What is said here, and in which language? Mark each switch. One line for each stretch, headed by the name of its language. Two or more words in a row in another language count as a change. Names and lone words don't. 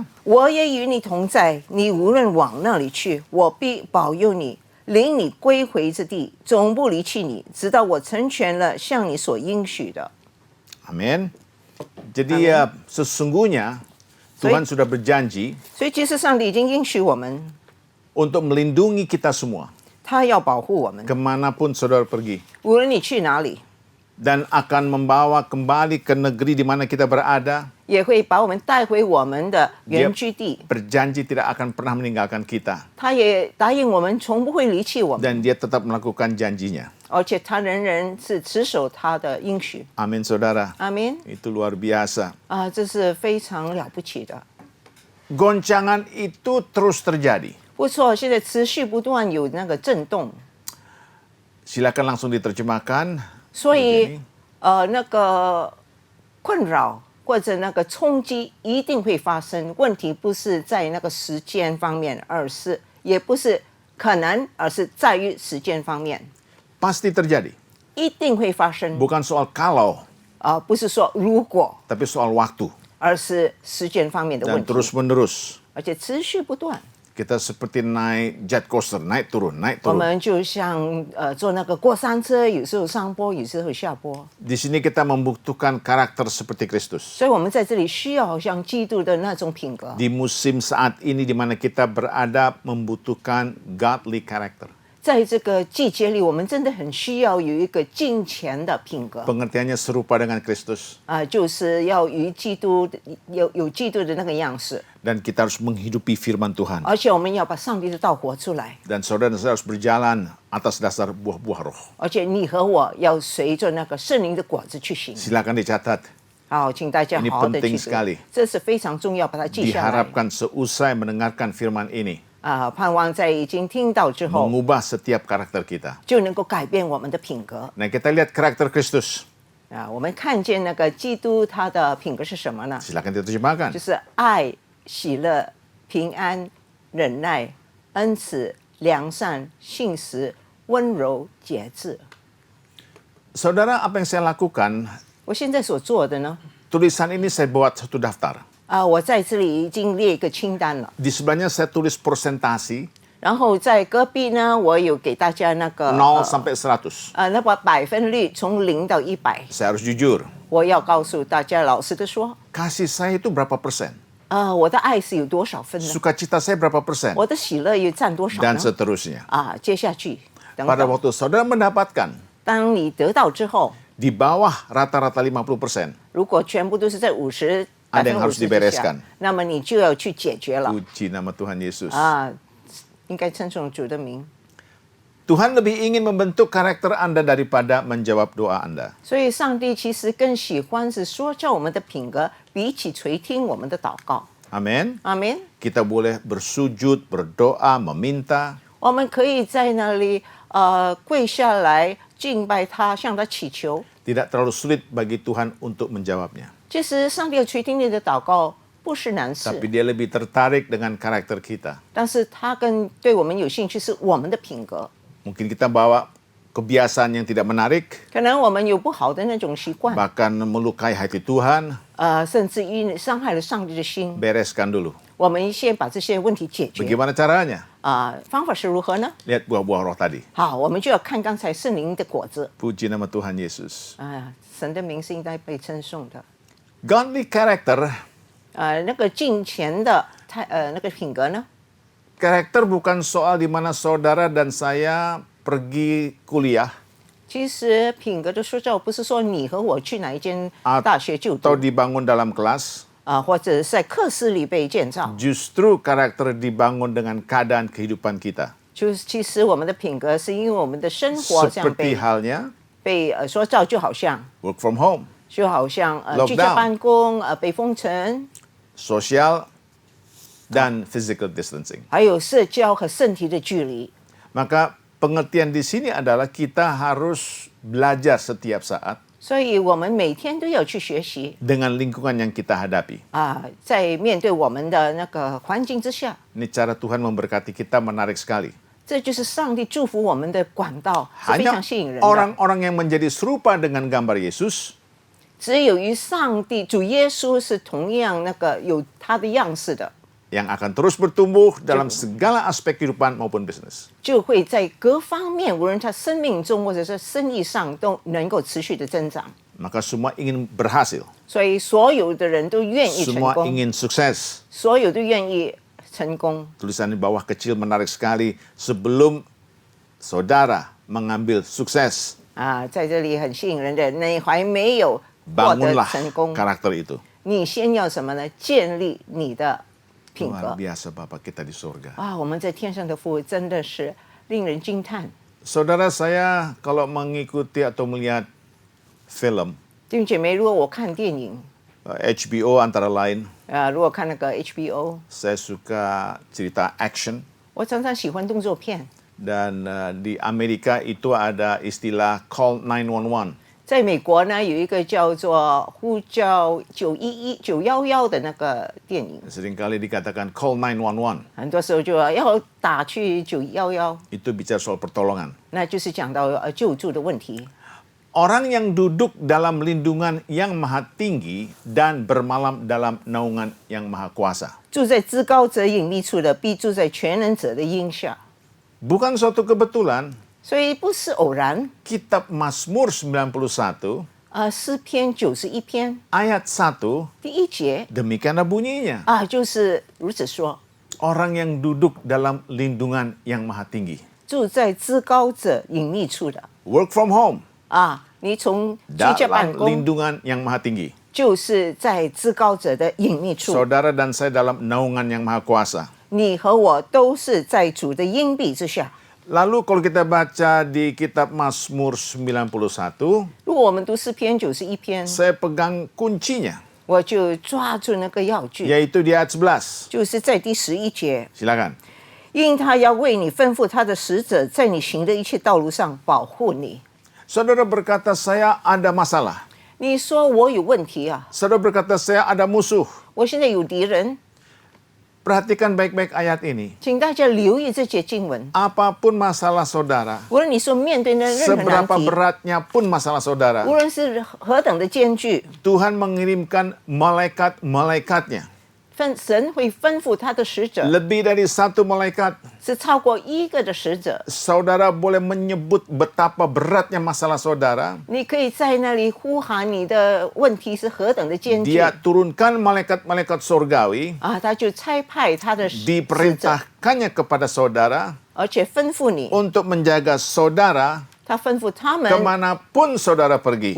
Chinese: 我也与你同在，你无论往那里去，我必保佑你，领你归回之地，总不离弃你，直到我成全了向你所应许的。
Indonesian: Amin. Jadi sesungguhnya Tuhan sudah berjanji
Chinese: 所以，其实上帝已经应许我们，
Indonesian: untuk melindungi kita semua
Chinese: 他要保护我们，
Indonesian: kemanapun saudara pergi.
Chinese: 无论你去哪里，
Indonesian: Dan akan membawa kembali ke negeri di mana kita berada.
Chinese: 也会把我们带回我们的
Indonesian: Dia
Chinese: 原居地。
Indonesian: berjanji tidak akan pernah meninggalkan kita.
Chinese: 他也答应我们，从不会离弃我们，
Indonesian: Dan dia tetap melakukan janjinya.
Chinese: 而且他仍然是持守他的应许。
Indonesian: Amin saudara.
Chinese: 阿门。
Indonesian: Itu luar biasa.
Chinese: 这是非常了不起的。
Indonesian: Goncangan itu terus terjadi.
Chinese: 不错，现在持续不断有那个震动，
Indonesian: Silakan langsung diterjemahkan.
Chinese: 所以那个困扰或者那个冲击一定会发生。问题不是在那个时间方面，也不是可能，而是在于时间方面，
Indonesian: Pasti terjadi.
Chinese: 一定会发生。
Indonesian: Bukan soal kalau,
Chinese: 不是说如果，
Indonesian: tapi soal waktu.
Chinese: 而是时间方面的
Indonesian: Dan
Chinese: 问题，
Indonesian: terus menerus.
Chinese: 而且持续不断。
Indonesian: Kita seperti naik
English: jet coaster,
Indonesian: naik turun, naik
Chinese: 我
Indonesian: turun.
Chinese: 们就像坐那个过山车，有时候上坡，有时候下坡。
Indonesian: Di sini kita membutuhkan karakter seperti Kristus.
Chinese: 所以我们在这里需要好像基督的那种品格。
Indonesian: Di musim saat ini di mana kita berada membutuhkan
English: godly character.
Chinese: 在这个季节里，我们真的很需要有一个敬虔的品格
Indonesian: Pengertiannya serupa dengan Kristus.
Chinese: 就是要与基督有基督的那个样式，
Indonesian: Dan kita harus menghidupi firman Tuhan.
Chinese: 而且我们要把上帝的道活出来，
Indonesian: Dan saudara dan saya harus berjalan atas dasar buah-buah roh.
Chinese: 而且你和我要随着那个圣灵的果子去行。
Indonesian: Silakan dicatat.
Chinese: 好，请大家
Indonesian: Ini
Chinese: 好好的
Indonesian: penting
Chinese: 记
Indonesian: sekali
Chinese: 住，这是非常重要，把它记下来。
Indonesian: Diharapkan seusai mendengarkan firman ini
Chinese: 盼望在已经听到之后，
Indonesian: mengubah setiap karakter kita.
Chinese: 就能够改变我们的品格。
Indonesian: Nah, kita lihat karakter Kristus.
Chinese: 我们看见那个基督他的品格是什么呢？
Indonesian: Silakan diterjemahkan.
Chinese: 就是爱、喜乐、平安、忍耐、恩慈、良善、信实、温柔、节制。
Indonesian: Saudara, apa yang saya lakukan?
Chinese: 我现在所做的呢，
Indonesian: Tulisan ini saya buat satu daftar.
Chinese: 我在这里已经列一个清单了。
Indonesian: Di sebelahnya saya tulis persentasi
Chinese: 然后在隔壁呢，我有给大家那个
Indonesian: 0 sampai 100.
Chinese: 那把百分率从0到100。
Indonesian: Saya harus jujur.
Chinese: 我要告诉大家，老实的说，
Indonesian: Kasih saya itu berapa persen?
Chinese: 我的爱是有多少分呢？
Indonesian: Sukacita saya berapa persen?
Chinese: 我的喜乐又占多少
Indonesian: Dan
Chinese: 呢？
Indonesian: seterusnya.
Chinese: 接下去，等
Indonesian: Pada
Chinese: 等，
Indonesian: waktu saudara mendapatkan
Chinese: 当你得到之后，
Indonesian: di bawah rata-rata 50%,
Chinese: 如果全部都是在50%。
Indonesian: Ada yang harus
Chinese: 50%之
Indonesian: dibereskan
Chinese: 下，那么你就要去解决了
Indonesian: puji nama Tuhan Yesus.
Chinese: 应该称颂主的名。
Indonesian: Tuhan lebih ingin membentuk karakter Anda daripada menjawab doa Anda.
Chinese: 所以，上帝其实更喜欢是说教我们的品格，比起垂听我们的祷告。
Indonesian: Amin.
Chinese: 阿门。
Indonesian: Kita boleh bersujud, berdoa, meminta.
Chinese: 我们可以在那里跪下来敬拜他，向他祈求。
Indonesian: Tidak terlalu sulit bagi Tuhan untuk menjawabnya.
Chinese: 其实，上帝要垂听你的祷告不是难事，
Indonesian: Tapi dia lebih tertarik dengan karakter kita.
Chinese: 但是他更对我们有兴趣是我们的品格。
Indonesian: Mungkin kita bawa kebiasaan yang tidak menarik,
Chinese: 可能我们有不好的那种习惯，
Indonesian: bahkan melukai hati Tuhan.
Chinese: 甚至于伤害了上帝的心。
Indonesian: Bereskan dulu.
Chinese: 我们先把这些问题解决。
Indonesian: Bagaimana caranya?
Chinese: 方法是如何呢？
Indonesian: Lihat buah-buah roh tadi.
Chinese: 好，我们就要看刚才圣灵的果子。
Indonesian: Puji nama Tuhan Yesus.
Chinese: 神的名是应该被称颂的。
English: Godly character,
Chinese: 那个敬虔的那个品格呢？
Indonesian: karakter bukan soal di mana saudara dan saya pergi kuliah
Chinese: 其实品格的塑造不是说你和我去哪一间大学就
Indonesian: atau
Chinese: 读
Indonesian: dibangun dalam kelas.
Chinese: 或者是在课室里被建造。
Indonesian: Justru karakter dibangun dengan keadaan kehidupan kita.
Chinese: 就是其实我们的品格是因为我们的生活这样
Indonesian: Seperti halnya
Chinese: 被塑造，就好像
English: work from home,
Chinese: 居家办公被封城，
Indonesian: sosial, dan
English: physical distancing.
Chinese: 还有社交和身体的距离。
Indonesian: Maka pengertian di sini adalah kita harus belajar setiap saat
Chinese: 所以我们每天都要去学习
Indonesian: dengan lingkungan yang kita hadapi.
Chinese: 在面对我们的那个环境之下，
Indonesian: Ini cara Tuhan memberkati kita menarik sekali.
Chinese: 这就是上帝祝福我们的管道，是非
Indonesian: Hanya
Chinese: 常吸引人的。
Indonesian: orang-orang yang menjadi serupa dengan gambar Yesus
Chinese: 只有与上帝主耶稣是同样那个有他的样式的，
Indonesian: yang akan terus bertumbuh dalam segala aspek kehidupan maupun bisnis.
Chinese: 就会在各方面，无论他生命中或者是生意上，都能够持续的增长。
Indonesian: Maka semua ingin berhasil,
Chinese: 所以所有的人都愿意成
Indonesian: semua
Chinese: 功，
Indonesian: ingin sukses.
Chinese: 所有都愿意成功。
Indonesian: Tulisan di bawah kecil menarik sekali. Sebelum saudara mengambil sukses,
Chinese: 在这里很吸引人的，你还没有获得
Indonesian: bangunlah
Chinese: 成功，
Indonesian: karakter itu.
Chinese: 你先要什么呢？建立你的品
Indonesian: Luar
Chinese: 格。
Indonesian: biasa Bapak kita di surga.
Chinese: 我们在天上的父真的是令人惊叹。
Indonesian: Saudara saya kalau mengikuti atau melihat film
Chinese: 弟兄姐妹，如果我看电影，
Indonesian: HBO antara lain,
Chinese: 如果看那个 HBO，
Indonesian: saya suka cerita action.
Chinese: 我常常喜欢动作片。
Indonesian: Dan di Amerika itu ada istilah call 911.
Chinese: 在美国呢，有一个叫做呼叫911的那个电影，
Indonesian: Seringkali dikatakan call 911.
Chinese: 很多时候就要打去911，
Indonesian: Itu bicara soal pertolongan.
Chinese: 那就是讲到救助的问题。
Indonesian: Orang yang duduk dalam lindungan yang maha tinggi dan bermalam dalam naungan yang maha kuasa.
Chinese: 住在至高者隐秘处的，必住在全能者的荫下。
Indonesian: Bukan suatu kebetulan,
Chinese: 所以不是偶然。
Indonesian: kitab Mazmur 91
Chinese: 诗篇91篇
Indonesian: ayat 1,
Chinese: 第1节
Indonesian: demikianlah bunyinya.
Chinese: 就是如此说：
Indonesian: Orang yang duduk dalam lindungan yang maha tinggi.
Chinese: 住在至高者隐秘处的
English: Work from home,
Chinese: 你从居家办
Indonesian: dalam
Chinese: 公，
Indonesian: lindungan yang maha tinggi.
Chinese: 就是在至高者的隐秘处。
Indonesian: Saudara dan saya dalam naungan yang maha kuasa.
Chinese: 你和我都是在主的荫庇之下。
Indonesian: Lalu kalau kita baca di kitab Mazmur 91,
Chinese: 如果我们读诗篇91篇，
Indonesian: saya pegang kuncinya,
Chinese: 我就抓住那个要句，
Indonesian: yaitu di ayat 11.
Chinese: 就是在第11节，
Indonesian: Silakan.
Chinese: 因他要为你吩咐他的使者，在你行的一切道路上保护你。
Indonesian: Saudara berkata, saya ada masalah.
Chinese: 你说我有问题啊，
Indonesian: Saudara berkata, saya ada musuh.
Chinese: 我现在有敌人，
Indonesian: Perhatikan baik-baik ayat ini.
Chinese: 请大家留意这节经文。
Indonesian: Apapun masalah saudara,
Chinese: 无论你所面对的任何难
Indonesian: seberapa
Chinese: 题，
Indonesian: beratnya pun masalah saudara,
Chinese: 无论是何等的艰巨，
Indonesian: Tuhan mengirimkan malaikat-malaikatnya.
Chinese: 神会吩咐他的使者，
Indonesian: Lebih dari satu malaikat.
Chinese: 是超过一个的使者。
Indonesian: Saudara boleh menyebut betapa beratnya masalah saudara.
Chinese: 你可以在那里呼喊你的问题是何等的艰巨
Indonesian: Dia turunkan malaikat-malaikat surgawi,
Chinese: 他就差派他的使者，
Indonesian: diperintahkannya kepada saudara
Chinese: 而且吩咐你，
Indonesian: untuk menjaga saudara
Chinese: 他吩咐他们，
Indonesian: kemanapun saudara pergi.